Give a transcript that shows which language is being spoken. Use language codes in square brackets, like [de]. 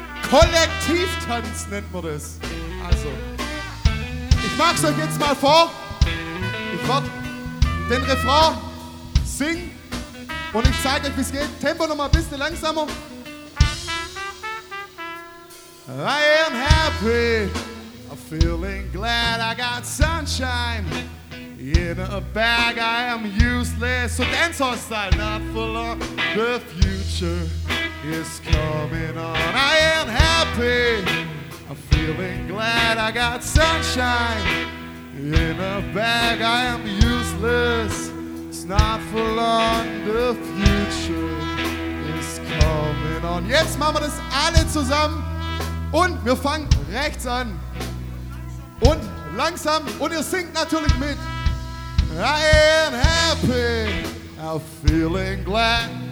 [de] Kollektivtanz nennt man das. Also, ich mach's euch jetzt mal vor. Ich werd den Refrain singen und ich zeig euch, wie es geht. Tempo noch mal ein bisschen langsamer. [en] I am happy. Feeling glad I got sunshine in a bag. I am useless. So dancehall style. Not for long. The future is coming on. I am happy. I'm feeling glad I got sunshine in a bag. I am useless. It's not for long. The future is coming on. [de] Jetzt machen wir das alle zusammen und wir fangen rechts an. Und langsam, und ihr singt natürlich mit. [en] I am happy, I'm feeling glad.